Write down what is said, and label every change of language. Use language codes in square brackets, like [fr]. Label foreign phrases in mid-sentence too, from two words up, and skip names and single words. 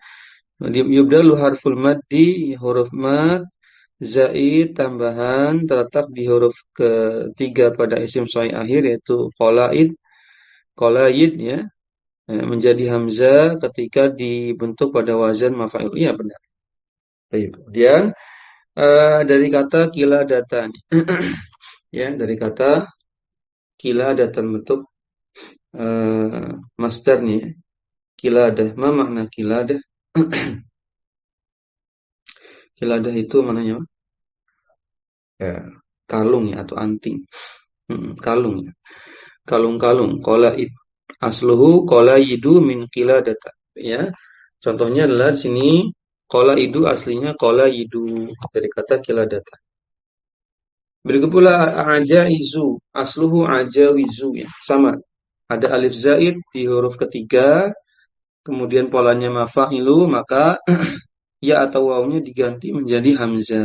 [ar] يبدل حرف المد, [id] huruf mad zaid tambahan terletak di huruf ketiga pada isim sahih akhir yaitu qalaid ya, menjadi hamzah ketika dibentuk pada wazan maf'ul. Iya benar. Baik. Kemudian dari kata kiladatan ya, dari kata kiladatan bentuk masdarnya kiladah. [ar] ما معنى قلادة? [id] Kiladah itu maknanya ya, kalung ya atau anting. Kalung ya. Kalung-kalung. Qalaid. [ar] أصله قلائد من قلادة. [id] Ya. Contohnya adalah di sini qalaidu aslinya qalaidu dari kata qiladata. Berikut pula ajaizu. [ar] أصله عجاوز [id] ya. Sama. Ada alif zaid di huruf ketiga, kemudian polanya mafa'ilu, maka ya atau wawunya diganti menjadi hamzah.